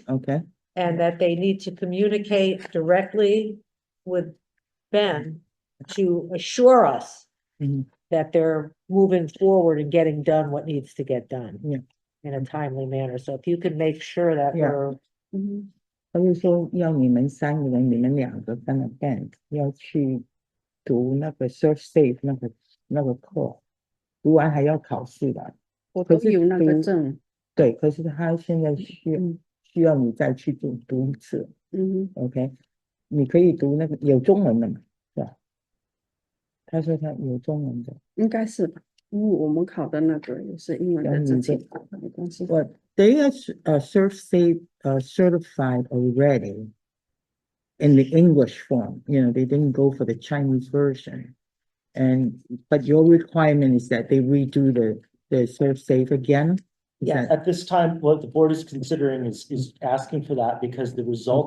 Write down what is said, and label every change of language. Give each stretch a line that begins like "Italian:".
English: okay, and that they need to communicate directly with Ben to assure us Mhm. that they're moving forward and getting done what needs to get done. Yeah. In a timely manner. So if you could make sure that Yeah. we're,
Chinese: 他就说要你们三个人，你们两个跟了 band 要去读那个 Serve Safe 那个课，读完还要考试的。我可是都有那个读证，对，可是他现在需要你再去读一次，OK？你可以读那个有中文的嘛，是吧？他说他有中文的。应该是吧？因为我们考的那个也是英文的字体，没关系。
English: Well, they are Serve Safe certified already in the English form. They didn't go for the Chinese version. But your requirement is that they redo the Serve Safe again? Is Yeah. that- At this time, what the board is considering is asking for that because the result